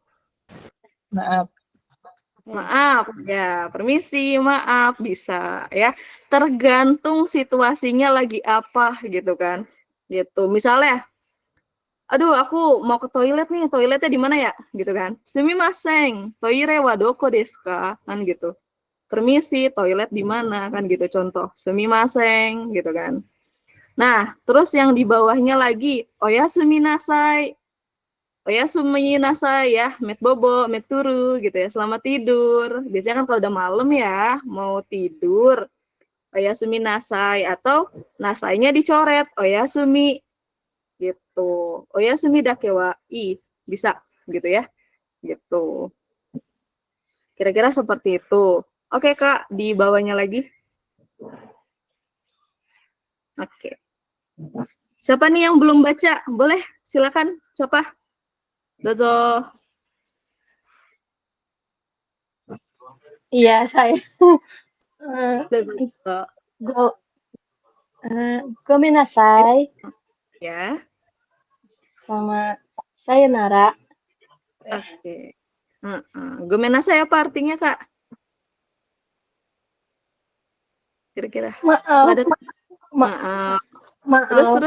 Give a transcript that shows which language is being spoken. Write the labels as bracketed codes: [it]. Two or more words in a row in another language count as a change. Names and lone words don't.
[id] Maaf. Maaf ya, permisi, maaf bisa ya. Tergantung situasinya lagi apa gitu kan. Gitu. Misalnya, aduh aku mau ke toilet nih, toiletnya di mana ya? Gitu kan. [ja] すみません、トイレはどこですか? Kan gitu. Permisi, toilet di mana? Kan gitu contoh. [id] Sumimasen gitu kan. Nah, terus yang di bawahnya lagi, [ja] おやすみなさい. おやすみなさい [id] ya, met bobo, met turu gitu ya. Selamat tidur. Biasanya kan kalau udah malam ya, mau tidur. [ja] おやすみなさい [id] atau nasainya dicoret, oyasumi gitu. [ja] おやすみだけはいい, [id] bisa gitu ya. Gitu. Kira-kira seperti itu. Oke, Kak, di bawahnya lagi. Oke. Siapa nih yang belum baca? Boleh, silakan. Siapa? Dozo. Iya, saya. Eh, Dozo. go, gomenasai Ya. sama sayonara. Oke. Gomenasai apa artinya, Kak? Kira-kira. Maaf, Nggak ada. maaf, Maaf. Terus.